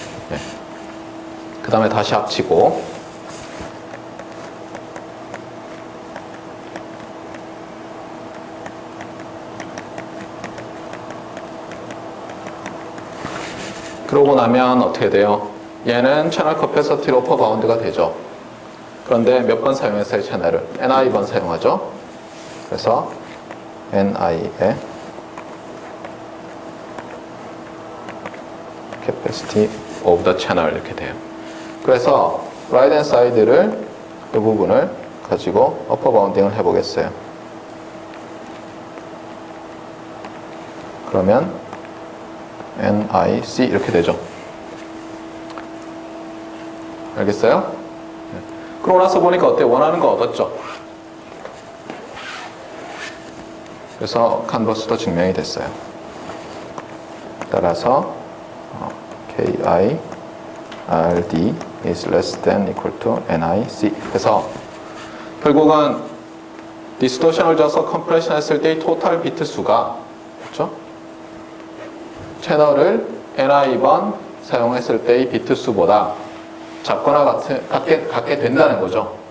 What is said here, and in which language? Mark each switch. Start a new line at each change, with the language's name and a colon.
Korean: 네. 그 다음에 다시 합치고 그러고 나면 어떻게 돼요? 얘는 채널 커패서티 로퍼 바운드가 되죠. 그런데 몇 번 사용했어요? 채널을 NI번 사용하죠. 그래서 NI의
English: capacity of the channel
Korean: 이렇게 돼요. 그래서
English: right hand side
Korean: 를 이 부분을 가지고
English: upper bounding
Korean: 을 해보겠어요. 그러면 NIC 이렇게 되죠. 알겠어요? 그러고 나서 보니까 어때요? 원하는 거 얻었죠? 그래서 컨버스도 증명이 됐어요. 따라서
English: KI RD is less than equal to NIC.
Korean: 그래서 결국은 디스토션을 줘서 컴프레션 했을 때의 토탈 비트 수가, 그렇죠? 채널을 NI번 사용했을 때의 비트 수보다 작거나 같게 된다는 거죠.